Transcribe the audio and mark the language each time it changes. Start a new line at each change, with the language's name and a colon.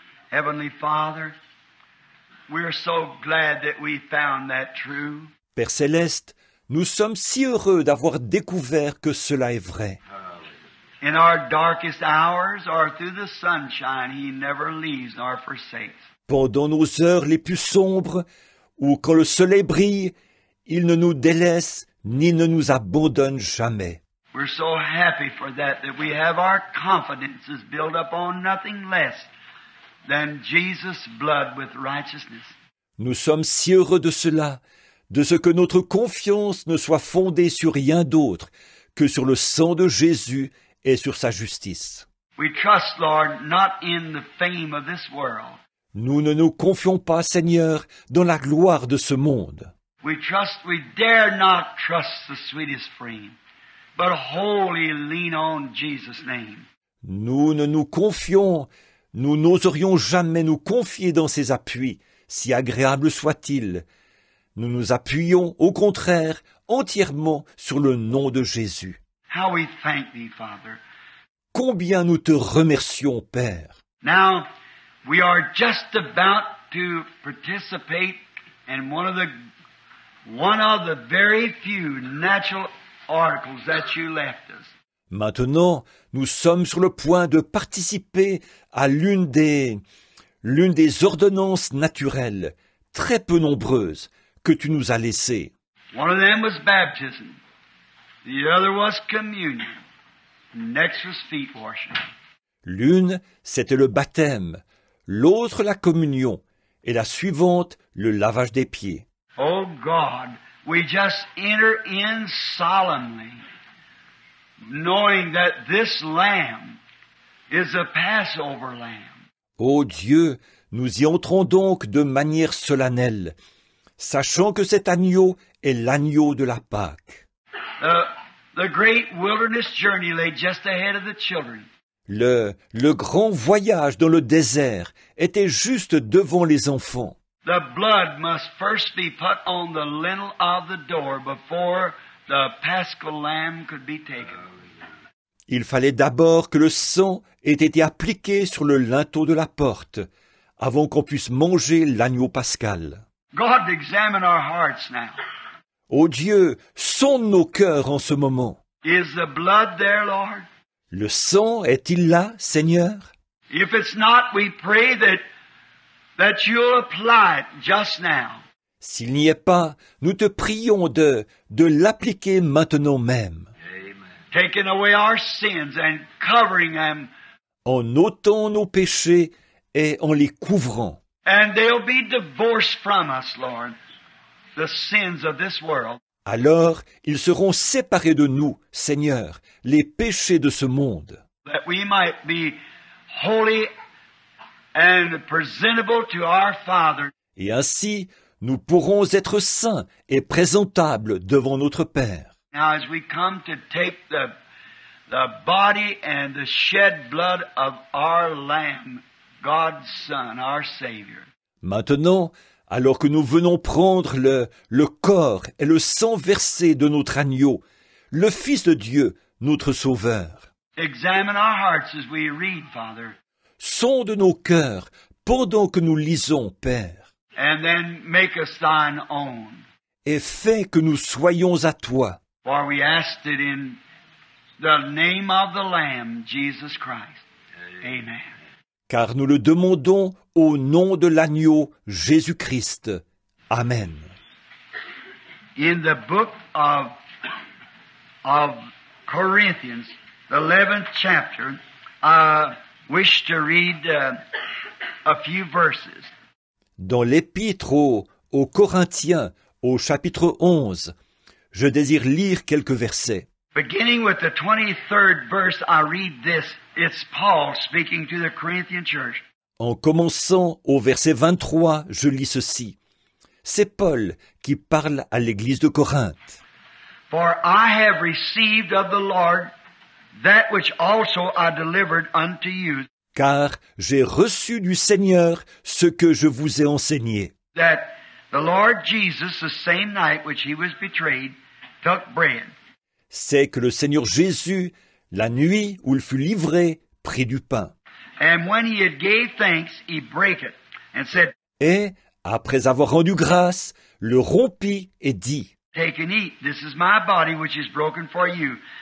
English: Heavenly Father, we're so glad that we found that true.
French: Père Céleste, nous sommes si heureux d'avoir découvert que cela est vrai.
English: In our darkest hours or through the sunshine, He never leaves nor forsakes.
French: Pendant nos heures les plus sombres, ou quand le soleil brille, il ne nous délaisse ni ne nous abandonne jamais.
English: We're so happy for that we have our confidences built up on nothing less than Jesus' blood with righteousness.
French: Nous sommes si heureux de cela, de ce que notre confiance ne soit fondée sur rien d'autre que sur le sang de Jésus et sur sa justice.
English: We trust, Lord, not in the fame of this world.
French: Nous ne nous confions pas, Seigneur, dans la gloire de ce monde.
English: We dare not trust the sweetest frame, but wholly lean on Jesus' name.
French: Nous ne nous confions, nous n'oserions jamais nous confier dans ses appuis, si agréables soient-ils. Nous nous appuyons, au contraire, entièrement sur le nom de Jésus.
English: How we thank Thee, Father.
French: Combien nous te remercions, Père.
English: Now, we are just about to participate and one of the very few natural articles that you left us.
French: Maintenant, nous sommes sur le point de participer à l'une des ordonnances naturelles, très peu nombreuses, que tu nous as laissées.
English: One of them was baptism. The other was communion. Next was feet washing.
French: L'une, c'était le baptême, l'autre la communion, et la suivante, le lavage des pieds.
English: Oh God, we just enter in solemnly, knowing that this lamb is a Passover lamb.
French: Ô Dieu, nous y entrons donc de manière solennelle, sachant que cet agneau est l'agneau de la Pâque.
English: The great wilderness journey lay just ahead of the children.
French: Le grand voyage dans le désert était juste devant les enfants.
English: The blood must first be put on the lintel of the door before the paschal lamb could be taken.
French: Il fallait d'abord que le sang ait été appliqué sur le linteau de la porte, avant qu'on puisse manger l'agneau pascal.
English: God, examine our hearts now.
French: Ô Dieu, sonde nos cœurs en ce moment.
English: Is the blood there, Lord?
French: Le sang est-il là, Seigneur?
English: If it's not, we pray that you'll apply it just now.
French: S'il n'y est pas, nous te prions de l'appliquer maintenant même.
English: Taking away our sins and covering them.
French: En ôtant nos péchés et en les couvrant.
English: And they'll be divorced from us, Lord, the sins of this world.
French: Alors, ils seront séparés de nous, Seigneur, les péchés de ce monde.
English: That we might be holy and presentable to our Father.
French: Et ainsi, nous pourrons être saints et présentables devant notre Père.
English: Now as we come to take the body and the shed blood of our Lamb, God's Son, our Savior.
French: Maintenant, alors que nous venons prendre le corps et le sang versé de notre agneau, le Fils de Dieu, notre Sauveur.
English: Examine our hearts as we read, Father.
French: Sonde nos cœurs pendant que nous lisons, Père.
English: And then make us thine own.
French: Et fais que nous soyons à toi.
English: For we asked it in the name of the Lamb, Jesus Christ. Amen.
French: Car nous le demandons au nom de l'agneau Jésus-Christ. Amen.
English: In the book of Corinthians, the 11th chapter, I wish to read a few verses.
French: Dans l'épître aux Corinthiens, au chapitre 11, je désire lire quelques versets.
English: Beginning with the 23rd verse, I read this. It's Paul speaking to the Corinthian church.
French: En commençant au verset 23, je lis ceci. C'est Paul qui parle à l'église de Corinthe.
English: For I have received of the Lord that which also I delivered unto you,
French: Car j'ai reçu du Seigneur ce que je vous ai enseigné.
English: that the Lord Jesus, the same night which he was betrayed, took bread.
French: C'est que le Seigneur Jésus, la nuit où il fut livré, prit du pain.
English: And when he had gave thanks, he brake it, and said,
French: Et, après avoir rendu grâce, le rompit et dit,
English: Take and eat, this is my body which is broken for you.